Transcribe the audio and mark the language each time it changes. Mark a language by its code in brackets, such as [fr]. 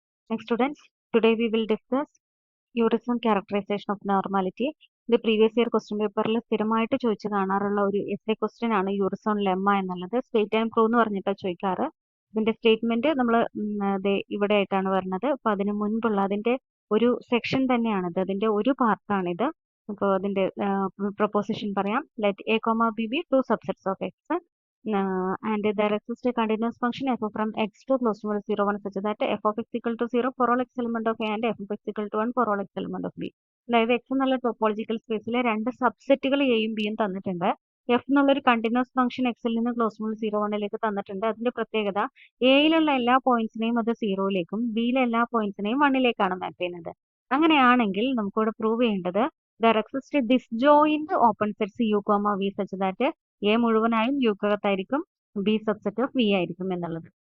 [en] Students, today we will discuss Urysohn characterization of normality. [ml] ഇത് previous year question പേപ്പറിൽ സ്ഥിരമായിട്ട് ചോദിച്ചു കാണാറുള്ള ഒരു എസ് എ ക്വസ്റ്റ്യൻ ആണ് യൂറിസോൺ ലെമ്മ എന്നുള്ളത്. സ്റ്റേറ്റ് ആൻഡ് പ്രൂവ് എന്ന് പറഞ്ഞിട്ടാണ് ചോദിക്കാറ്. ഇതിന്റെ സ്റ്റേറ്റ്മെന്റ് നമ്മൾ ഇവിടെ ആയിട്ടാണ് വരുന്നത്. അപ്പൊ അതിന് മുൻപുള്ള അതിന്റെ ഒരു സെക്ഷൻ തന്നെയാണിത്, അതിന്റെ ഒരു പാർട്ടാണിത്. അപ്പോൾ അതിന്റെ പ്രൊപ്പോസിഷൻ പറയാം. [en] Let A comma B be two subsets of X and there exists a continuous function f from x to close to 0 1 such that f of x equal to 0 for all x element of a and f of x equal to 1 for all x element of b. [ml] അതായത് X എന്നുള്ള topological സ്പേസിലെ രണ്ട് സബ്സെറ്റുകൾ എയും ബിയും തന്നിട്ടുണ്ട്. F എന്നുള്ളൊരു continuous function എക്സിൽ നിന്ന് ക്ലോസ് മുതൽ 0 1ലേക്ക് തന്നിട്ടുണ്ട്. അതിന്റെ പ്രത്യേകത എയിലുള്ള എല്ലാ പോയിന്റ്സിനെയും അത് 0യിലേക്കും ബിയിലെ എല്ലാ പോയിന്റ്സിനെയും 1ലേക്കാണ് മാപ്പ് ചെയ്യുന്നത്. അങ്ങനെയാണെങ്കിൽ നമുക്കിവിടെ പ്രൂവ് ചെയ്യേണ്ടത് [en] there exists a disjoint open sets u, v such that [ml] A മുഴുവനായും യുക്കകത്തായിരിക്കും, ബി സബ്സെറ്റ് ഓഫ് വി ആയിരിക്കും എന്നുള്ളത്.